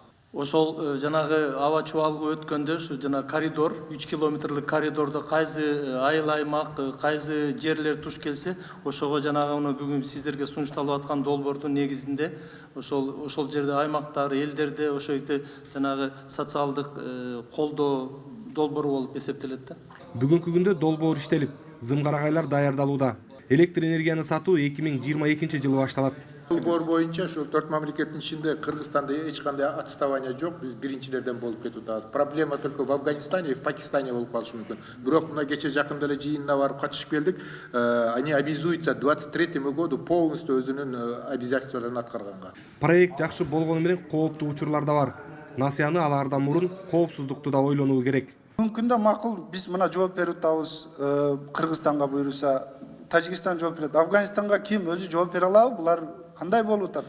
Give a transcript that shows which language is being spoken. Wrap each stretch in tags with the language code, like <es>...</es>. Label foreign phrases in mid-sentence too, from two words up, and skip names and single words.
<ky>Ошол жанагы аба чубалгы өткөндө ушу жана коридор 3 километрлик коридордо кайсы айыл аймак, кайсы жерлер туш келсе, ошого жанагы бүгүн сиздерге сунушталып аткан долбоордун негизинде ошол жерде аймактар, элдерде ошойте жанагы социалдык колдоо долбоору болуп эсептелет да. Бүгүнкү күндө долбоор иштелип, зымгарагайлар даярдалууда. Электр энергияны сатуу 2022 жылы башталат. Долбоор боюнча ошол 4 мамлекеттин ичинде Кыргызстанда эч кандай отставание жок, биз биринчилерден болуп кетип атабыз.</ky> <ru>Проблема только в Афганистане и в Пакистане</ru> <ky>болуп калышы мүмкүн. Бирок мына кече жакында эле жыйынына барып катышып келдик.</ky> <ru>Они обязуются к 23 году полностью</ru> <ky>өзүнүн обязательстволорун аткарганга. Проект жакшы болгону менен кооптуу учурлар да бар. Насыяны алаардан мурун коопсуздукту да ойлонуу керек. Мүмкүндө макул биз мына жооп берип атабыз, Кыргызстанга буйруса, Тажикстан жооп берет. Афганистанга ким өзү жооп бере алабы? Булар кандай болуп атат?</ky>